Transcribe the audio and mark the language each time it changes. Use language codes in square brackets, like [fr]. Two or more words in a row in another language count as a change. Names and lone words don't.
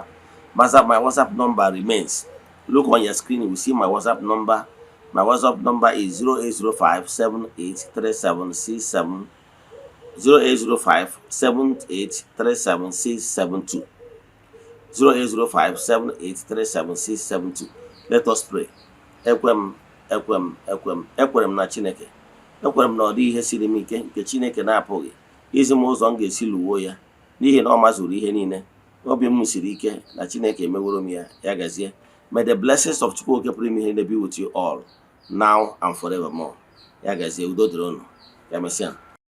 [en] My WhatsApp number remains. Look on your screen, you will see my WhatsApp number. My WhatsApp number is 0805 783767 0805 7837 0805 7837 Let us pray. [ig] Ekwem na Chineke. Ekwem na ọ dị ihe siri m ike nke Chineke na-apụghị izi m ụzọ m ga-esi lụwo ya, n'ihi na ọ mazuru ihe niile. Obi m siri ike na Chineke emeworo m ya, ya gazie. [en] May the blessings of [ig] Chukwu oke pụrụ ime ihe [en] be with you all, now and forevermore. [ig] Ya gazie, udo dịrị unu. Ya mesịa.